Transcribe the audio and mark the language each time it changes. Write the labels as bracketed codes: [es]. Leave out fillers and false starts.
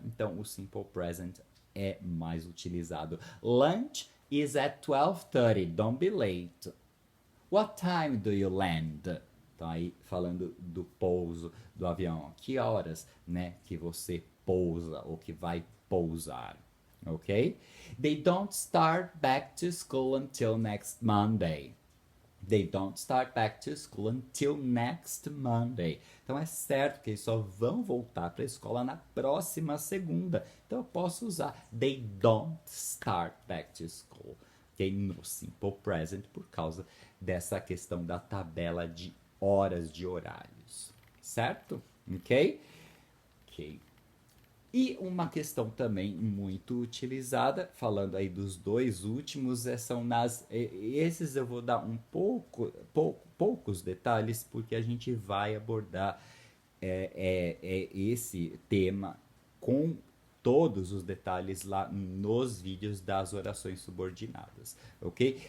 [pt] Então o simple present é mais utilizado. [en] Lunch is at 12:30, don't be late. What time do you land? [pt] Então aí falando do pouso do avião, que horas, né, que você pousa ou que vai pousar, ok? [en] They don't start back to school until next Monday. They don't start back to school until next Monday. [pt] Então é certo que eles só vão voltar para a escola na próxima segunda. Então eu posso usar [en] they don't start back to school, ok? [pt] No simple present, por causa dessa questão da tabela de horas de horários, certo? Ok? Ok. E uma questão também muito utilizada, falando aí dos dois últimos, são esses eu vou dar poucos detalhes, porque a gente vai abordar esse tema com todos os detalhes lá nos vídeos das orações subordinadas, ok?